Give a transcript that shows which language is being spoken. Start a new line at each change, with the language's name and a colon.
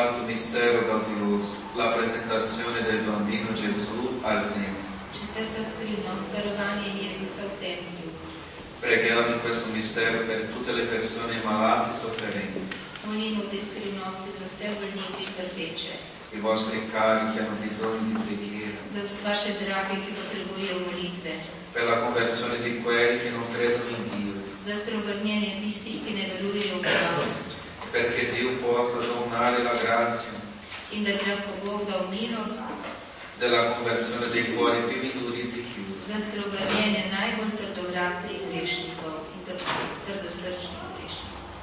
Italian: Mistero gaudioso, la presentazione del bambino Gesù al Tempio.
Slovenian: Četvrta skrivnost, darovanje Jezusa v templju.
Italian: Preghiamo in questo mistero per tutte le persone malate e sofferenti,
Slovenian: Molimo v tej skrivnosti za vse bolnike in trpeče,
Italian: i vostri cari che hanno bisogno di preghiera,
Slovenian: za vse vaše drage, ki potrebujejo molitve,
Italian: per la conversione di quelli che non credono in Dio,
Slovenian: za spreobrnjenje tistih, ki ne verujejo v Boga,
Italian: perché Dio possa donare la grazia
Slovenian: in da bi lahko Bog dal milost
Italian: della conversione dei cuori più induriti e chiusi.
Slovenian: za spreobrnjenje najbolj trdovratnih grešnikov in trdosrčnih grešnikov.